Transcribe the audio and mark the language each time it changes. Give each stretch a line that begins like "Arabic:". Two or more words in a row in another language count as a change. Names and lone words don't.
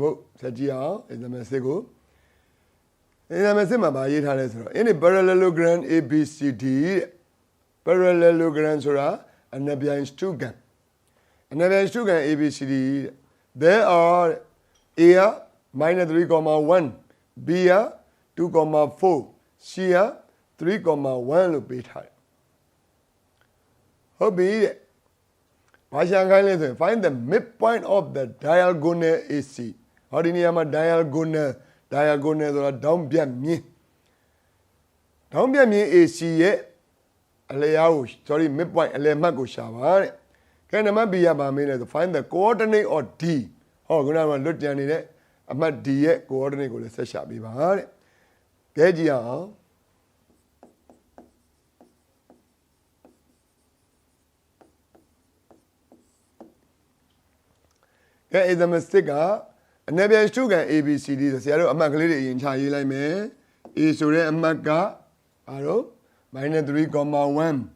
Burmese: ပုဒ်ဆက်ကြည့်အောင် example 6ကို example 6မှာဗာရေးထားလဲဆိုတော့
English: in a parallelogram ABCD
Burmese: parallelogram ဆိုတာအနပြိုင်စတုဂံ
English: ABCD there are A minus 3,1 B 2,4 C 3,1
Burmese: လို့ပေးထားတယ် ဟုတ်ပြီတဲ့ဘာရှာခိုင်းလဲဆိုရင်
English: find the midpoint of the diagonal AC
Burmese: ဟောဒီနေရာမှာ diagonal ဆိုတာဒေါင်းပြတ်မြင်း AC ရဲ့အလျားကို sorry midpoint အလယ်မှတ်ကိုရှာပါတဲ့ကဲနံပါတ် B ရပါမင်းလဲဆို
English: find the coordinate of D
Burmese: ဟောခုနကလွတ်ကြံနေတဲ့အမှတ် D ရဲ့ coordinate ကိုလည်းဆက်ရှာပေးပါတဲ့ကဲကြည့်အောင် ကဲ example 6ကအနပြိုင်စတုဂံ ABCD ဆိုဆရာတို့အမှတ်ကလေးတွေအရင်ချရေးလိုက်မယ် A ဆိုတဲ့အမှတ်ကဘာလို့ -3,1